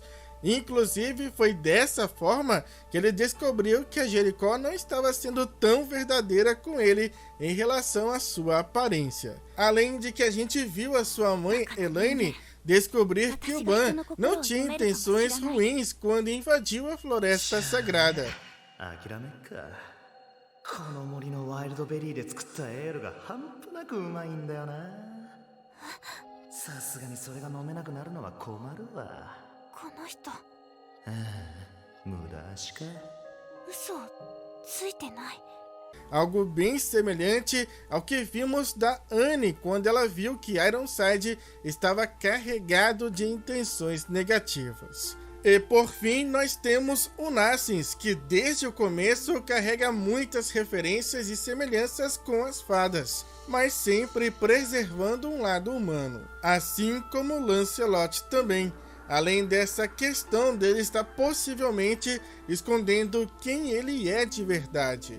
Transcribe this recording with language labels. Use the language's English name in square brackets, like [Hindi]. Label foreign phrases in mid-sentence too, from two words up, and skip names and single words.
[Portuguese] Inclusive, foi dessa forma que ele descobriu que a Jericó não estava sendo tão verdadeira com ele em relação à sua aparência. Além de que a gente viu a sua mãe, Elaine, descobrir que o Ban não tinha intenções ruins quando invadiu a floresta sagrada. [Japanese] この森のワイルドベリーで作ったエールが半端なくうまいんだよな。さすがにそれが飲めなくなるのは困るわ。この人、無駄足か。嘘ついてない。 [Portuguese] Algo bem semelhante ao que vimos da Annie quando ela viu que Ironside estava carregado de intenções negativas. E por fim, nós temos o Nassins, que desde o começo carrega muitas referências e semelhanças com as fadas, mas sempre preservando um lado humano, assim como Lancelot também, além dessa questão dele estar possivelmente escondendo quem ele é de verdade.